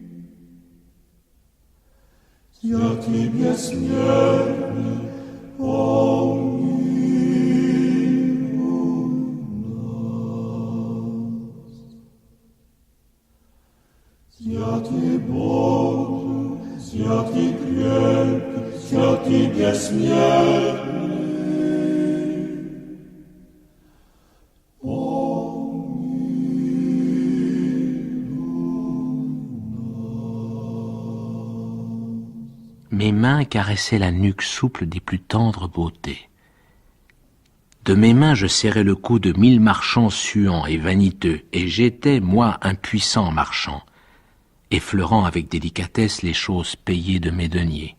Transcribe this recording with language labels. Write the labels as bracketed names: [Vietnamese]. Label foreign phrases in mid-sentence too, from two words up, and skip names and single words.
[Church Slavic] Святый бессмертный, Святый Боже, святый крепкий, святый бессмертный, [French] Mes mains caressaient la nuque souple des plus tendres beautés. De mes mains je serrais le cou de 1000 marchands suants et vaniteux, et j'étais, moi, un puissant marchand, effleurant avec délicatesse les choses payées de mes deniers.